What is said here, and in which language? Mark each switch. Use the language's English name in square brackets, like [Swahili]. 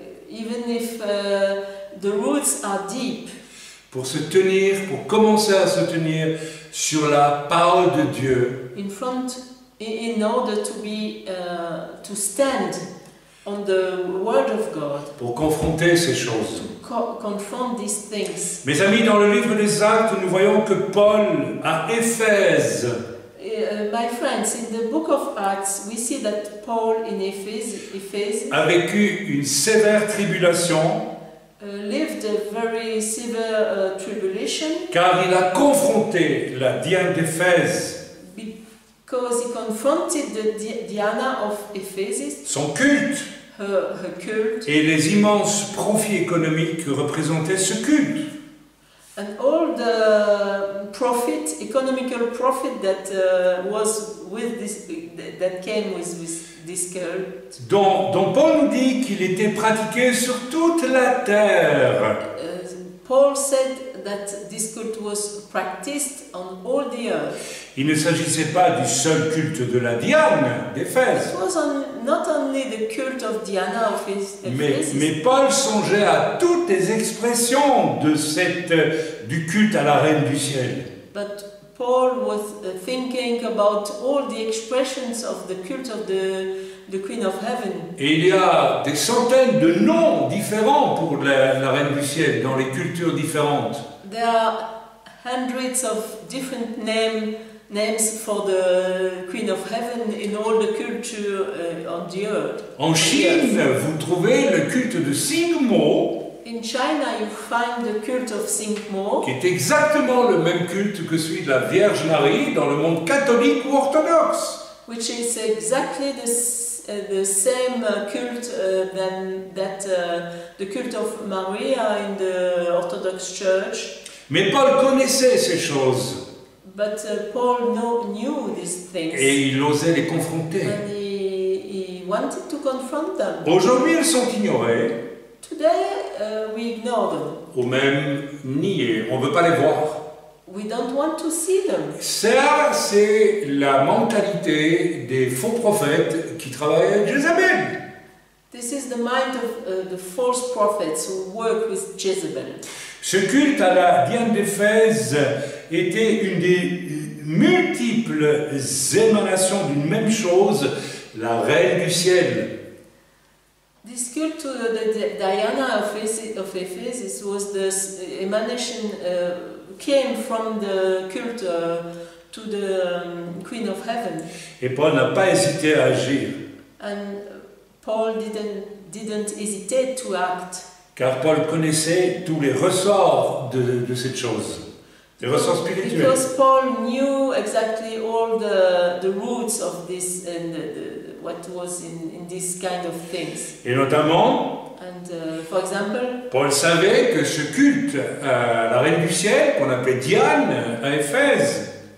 [English] even if the roots are deep, [French] pour se tenir, pour commencer à se tenir sur la parole de Dieu, [English] in order to stand on the word of God, [French] pour confronter ces choses. [English] confront these things. [French] Mes amis, dans le livre des Actes, nous voyons que Paul, à Éphèse, [English] My friends, in the book of Acts, we see that Paul in Ephesus [French] a vécu une sévère tribulation, [English] lived a very severe tribulation [French] car il a confronté la Diane d'Éphèse, [English] because he confronted the Diana of Ephesus, [French] son culte, [English] her cult, [French] et les immenses profits économiques que représentait ce culte. [English] and all the economical profit that was with this, that came with this cult. [French] Dont Paul nous dit qu'il était pratiqué sur toute la terre. [English] Paul said that this cult was practiced on all the earth. [French] Il ne s'agissait pas du seul culte de la Diane d'Éphèse. [English] It was not only the cult of Diana of Ephesus, [French] Mais Paul songeait à toutes les expressions du culte à la Reine du ciel. [English] but Paul was thinking about all the expressions of the cult of the Queen of Heaven. [French] Et il y a des centaines de noms différents pour la Reine du ciel dans les cultures différentes. [English] There are hundreds of different names for the Queen of Heaven in all the culture on the earth. [French] En Chine, vous trouvez le culte de Singmo, [English] In China, you find the cult of Singmo, [French] qui est exactement le même culte que celui de la Vierge Marie dans le monde catholique ou orthodoxe. [English] which is exactly the same cult than the cult of Maria in the Orthodox Church. [French] Mais Paul connaissait ces choses [English] But Paul knew these things, [French] et il osait les confronter. [English] and he wanted to confront them. [French] Aujourd'hui, elles sont ignorées [English] Today, we ignore them. [French] ou même niées. On ne veut pas les voir. [English] We don't want to see them. [French] Ça, c'est la mentalité des faux prophètes qui travaillent avec Jézabel. [English] This is the mind of the false prophets who work with Jezebel. [French] Ce culte à la Diane d'Éphèse était une des multiples émanations d'une même chose, la Reine du ciel. [English] This cult to the Diana of Ephesus was the emanation, came from the cult to the Queen of Heaven. [French] Et Paul n'a pas hésité à agir, [English] And Paul didn't hesitate to act. [French] car Paul connaissait tous les ressorts de cette chose, les ressorts spirituels. [English] Because Paul knew exactly all the roots of this and what was in this kind of things. [French] Et notamment, [English] And for example, [French] Paul savait que ce culte à la Reine du ciel, qu'on appelait Diane à Éphèse,